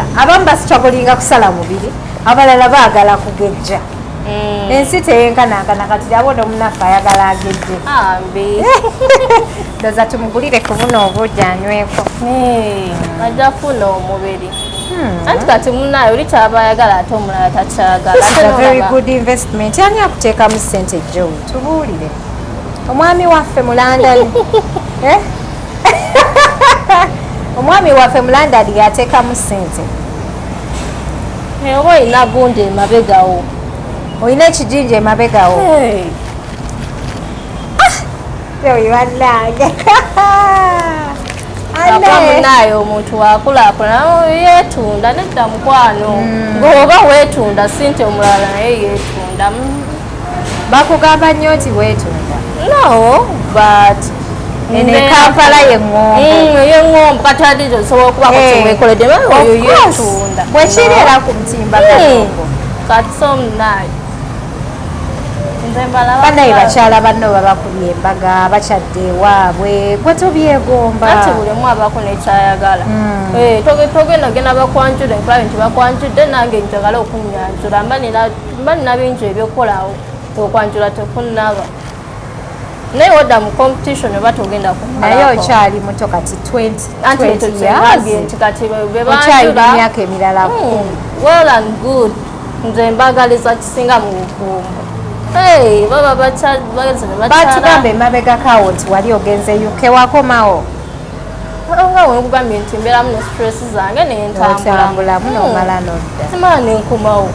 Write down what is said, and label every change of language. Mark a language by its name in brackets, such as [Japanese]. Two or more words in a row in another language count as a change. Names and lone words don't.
[Ganda] Abamu basitwagolinga kusala mubiri, abalala baagala kugejja. Ensi teyenkanankana kati yabona omunaffe ayagala agejje. Ndoza tumugulire ku buno obuugi anyweko. Ajja kufuna omubiri. Anti kati munnaye oli kyaba ayagala ate omulala takyagala. [English] This is a very good investment. [Ganda] Ani akuteekamu ssente Jowie? Tubuulire. Omwami waffe mu London. Omwami waffe mu London yateekamu ssente. Oba olina gundi emabegawo. Olina ekijinja emabegawo. Jowie bannange. Munnaye omuntu wakulaakulana yeetunda nedda mukwano. Ng'oba weetunda ssente omulala naye yeetunda. Bakugamba nnyo nti weetunda? [English] No, but [Ganda] ene Kampala y'eŋŋombo. Y'eŋŋombo kati ate osobola okuba kukiweekoledde oyo yeetunda. Bwekiriera ku mutimba kalongo. Kati so munnaye. Bannaye bakyala banno babakubye embaga bakyadde ewaabwe gwe tobyegomba. Ati buli omu abaako n'ekyayagala. Togenda genda bakwanjula enkulaba nti bakwanjudde nange njagala okunyanjula mba nina bingi ebyokkolawo okwanjula tekunnaba. Naye wadda mu competition oba togenda kummalako. Naye okyali muto kati 20 years. Kati okyalina emyaka emirala 10. [English] Well and good. [Ganda] Nze mbagaliza kisinga mu bufumbo. Baba batugamba emabegakawo nti wali ogenze UK wakomawo? Nga wekugambye nti mbeeramu ne stress zange nentambulamu nomala nodda. Simala nenkomawo.